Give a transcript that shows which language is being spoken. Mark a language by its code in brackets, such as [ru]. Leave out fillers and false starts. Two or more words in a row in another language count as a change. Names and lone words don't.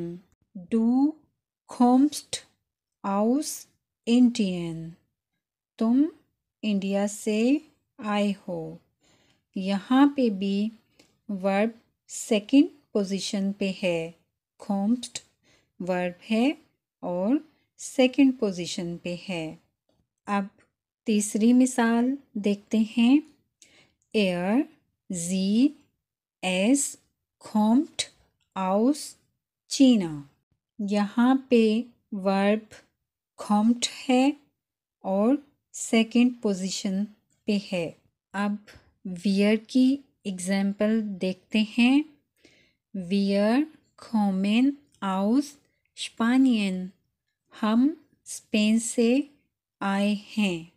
[de] Du kommst aus Indien, [hi] तुम इंडिया से आए हो। यहाँ पे भी वर्ब [en] second position [hi] पे है। कोम्स्ट वर्ब है और [en] second position [hi] पे है। अब तीसरी मिसाल देखते हैं। [de] Er, sie, es kommt aus China। [hi] यहाँ पे वर्ब kommt है और [en] second position [hi] पे है। अब वियर की एग्जाम्पल देखते हैं। [de] Wir kommen aus Spanien, [hi] हम स्पेन से आए हैं।